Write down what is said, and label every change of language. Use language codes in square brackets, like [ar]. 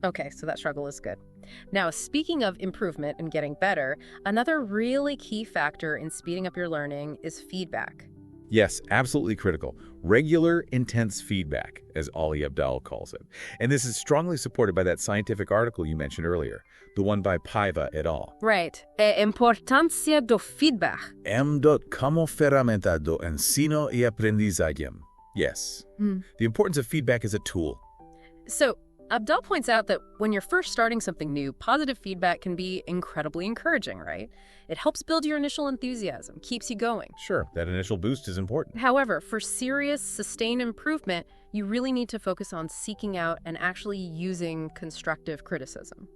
[en] Okay, so that struggle is good. Now, speaking of improvement and getting better, another really key factor in speeding up your learning is feedback. Yes, absolutely critical. Regular, intense feedback, as Ali Abdaal calls it. And this is strongly supported by that scientific article you mentioned earlier, the one by Paiva et al. Right. [pt] Importância do feedback. Como ferramenta do ensino e aprendizagem. [en] Yes. The importance of feedback as a tool. So, Abdal points out that when you're first starting something new, positive feedback can be incredibly encouraging, right? It helps build your initial enthusiasm, keeps you going. Sure, that initial boost is important. However, for serious, sustained improvement, you really need to focus on seeking out and actually using constructive criticism.